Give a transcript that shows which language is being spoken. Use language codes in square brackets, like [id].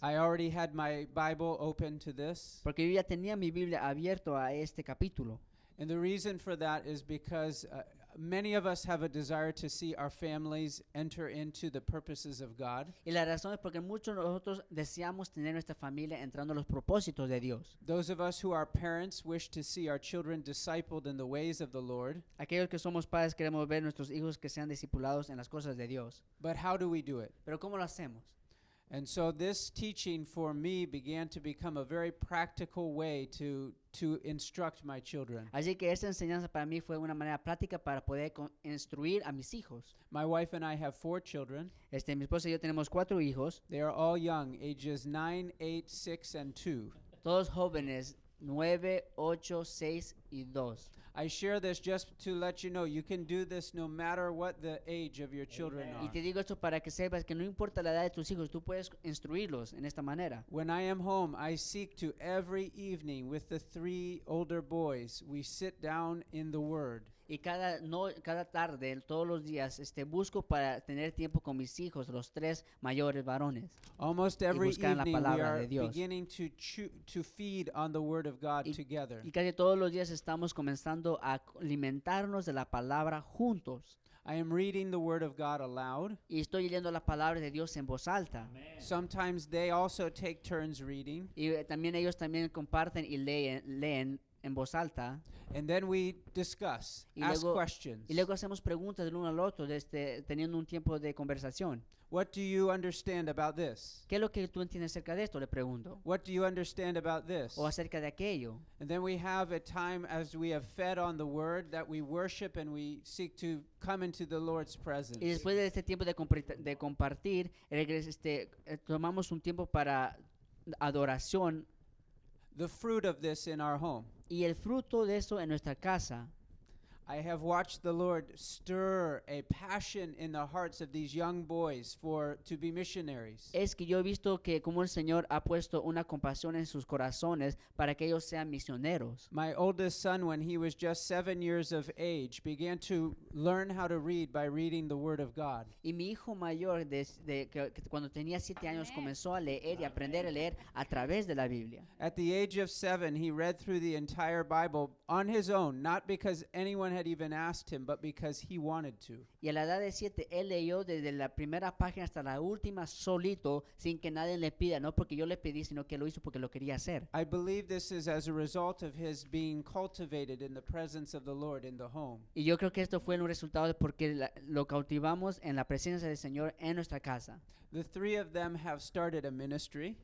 [en] I already had my Bible open to this. [es] Porque yo ya tenía mi Biblia abierto a este capítulo. [en] And the reason for that is because many of us have a desire to see our families enter into the purposes of God. [es] Y la razón es porque muchos de nosotros deseamos tener nuestra familia entrando a los propósitos de Dios. [en] Those of us who are parents wish to see our children discipled in the ways of the Lord. [es] Aquellos que somos padres queremos ver nuestros hijos que sean discipulados en las cosas de Dios. [en] But how do we do it? [es] Pero ¿cómo lo hacemos? [en] And so this teaching for me began to become a very practical way to instruct my children. [es] Así que esta enseñanza para mí fue una manera práctica para poder instruir a mis hijos. [en] My wife and I have 4 children. [es] Mi esposa y yo tenemos 4 hijos, [en] They are all young, ages 9, 8, 6, and 2. [es] todos jóvenes, 9, 8, 6 y 2. [en] I share this just to let you know you can do this no matter what the age of your children [es] Y [en] are. [es] te digo esto para que sepas que no importa la edad de tus hijos, tú puedes instruirlos en esta manera. [en] When I am home, I seek to every evening with the 3 older boys, we sit down in the Word. [es] Y cada tarde, todos los días, busco para tener tiempo con mis hijos, los 3 mayores varones. [en] Almost every [es] buscan la [en] evening we [es] palabra [en] are [es] de Dios. [en] beginning to feed on the Word of God [es] Y- [en] together. [es] Y casi todos los días estamos comenzando a alimentarnos de la palabra juntos. [en] I am reading the Word of God aloud. [es] Y estoy leyendo la palabra de Dios en voz alta. [en] Sometimes they also take turns reading. [es] Y también ellos también comparten y leen en voz alta [en] and then we discuss, [es] y [en] ask [es] luego, [en] questions. [es] y luego hacemos preguntas del uno al otro teniendo un tiempo de conversación. [en] What do you understand about this? [es] ¿Qué es lo que tú entiendes acerca de esto? Le pregunto. [en] What do you understand about this? [es] O acerca de aquello. [en] And then we have a time as we have fed on the word that we worship and we seek to come into the Lord's presence. [es] Y después de este tiempo de compartir, tomamos un tiempo para adoración [en] The fruit of this in our home. [es] y el fruto de eso en nuestra casa. [en] I have watched the Lord stir a passion in the hearts of these young boys to be missionaries. [es] Es que yo he visto que como el Señor ha puesto una compasión en sus corazones para que ellos sean misioneros. [en] My oldest son, when he was just 7 years of age, began to learn how to read by reading the Word of God. [es] Y mi hijo mayor, que cuando tenía 7 años, comenzó a leer y aprender a leer a través de la Biblia. [en] At the age of 7, he read through the entire Bible on his own, not because anyone had even asked him, but because he wanted to. [es] Y a la edad de 7, él leyó desde la primera página hasta la última solito, sin que nadie le pida, no porque yo le pedí, sino que lo hizo porque lo quería hacer. [en] I believe this is as a result of his being cultivated in the presence of the Lord in the home. [es] Y yo creo que esto fue un resultado de porque lo cautivamos en la presencia del Señor en nuestra casa. [en] The three of them have started a ministry,